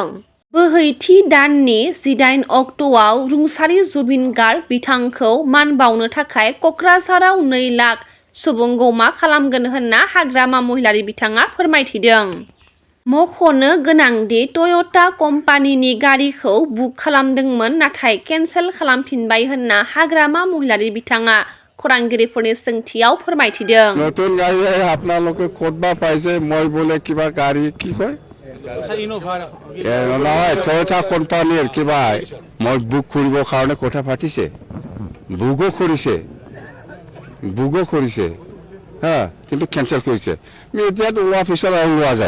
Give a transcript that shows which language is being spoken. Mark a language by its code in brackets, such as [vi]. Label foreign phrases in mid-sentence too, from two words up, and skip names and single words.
[brx] बोहैथि दाननि 18 अक्ट'आव रुंसारि जुबिन गार्ग बिथांखौ मान बावनो थाखाय क'क्राझाराव 2 लाख सुबुं गौमा खालामगोन होनना हाग्रामा महिलारि बिथाङा फोरमायथिदों। मख'नो गोनांदि टय'टा कम्पानिनि गारिखौ बुक खालामदोंमोन नाथाय केन्सेल खालामफिनबाय होनना हाग्रामा महिलारि बिथाङा खौरांगिरिफोरनि सोंथियाव फोरमायथिदों। [as] নতুন গাড়ী আপোনালোকে ক'তবা পাইছে মই বোলে কিবা গাড়ী কি কয় নহয় টয়'টা কোম্পানীৰ কিবা মই বুক কৰিবৰ কাৰণে কথা পাতিছে বুকো কৰিছে হা কিন্তু কেনসেল কৰিছে এতিয়া ওলোৱা পিছত আৰু লোৱা যায়